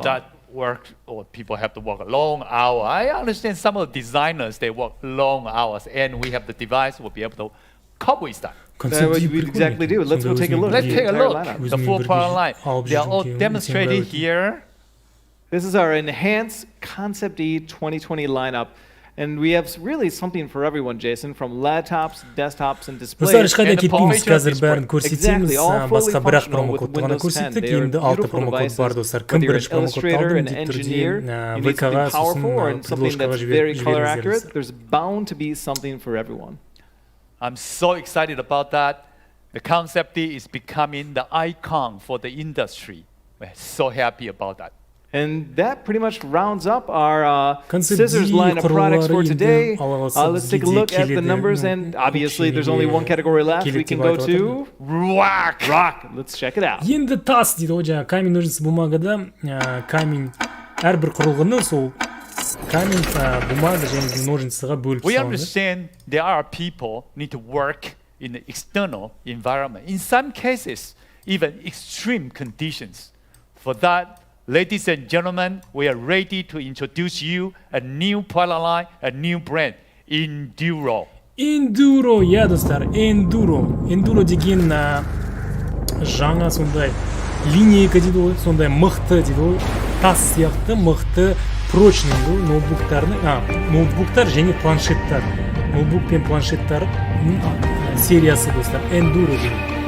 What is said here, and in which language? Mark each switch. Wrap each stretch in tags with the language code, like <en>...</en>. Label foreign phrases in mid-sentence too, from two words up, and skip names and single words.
<en>Or that work, or people have to work a long hour. I understand some of the designers, they work long hours, and we have the device, we'll be able to cope with that. That's what we exactly do. Let's go take a look. Let's take a look. The 4 product line. They are all demonstrated here. This is our enhanced Concept D 2020 lineup. And we have really something for everyone, Jason, from laptops, desktops, and displays.</en> <kk>Ешқайда кетпейміз, қазір бәрін көрсетеміз, басқа бір-ақ промокодты ғана көрсеттік, енді 6 промокод бар достар. Кім бірінші промокодты алдым деп түрде ВК-ға сосын предложкаға жіберіңіздер.</kk> <en>There's bound to be something for everyone. I'm so excited about that. The Concept D is becoming the icon for the industry. We're so happy about that. And that pretty much rounds up our scissors line of products for today. Let's take a look at the numbers, and obviously there's only one category left. We can go to rock. Let's check it out.</en> <kk>Енді тас дейді ғой, жаңа</kk> <ru>камень, ножницы,</ru> <kk>бумагада камень әрбір құрылғыны сол камень, бумага және ножницыға бөліп</kk> <en>We</en> <kk>салынды.</kk> <en>understand there are people need to work in the external environment. In some cases, even extreme conditions. For that, ladies and gentlemen, we are ready to introduce you a new product line, a new brand, Enduro. Enduro,</en> <kk>иә достар, Enduro деген жаңа сондай линейка дейді ғой, сондай мықты дейді ғой, тас сияқты мықты прочный ноутбуктар және планшеттер. Ноутбук пен планшеттер сериясы достар, Enduro деген.</kk>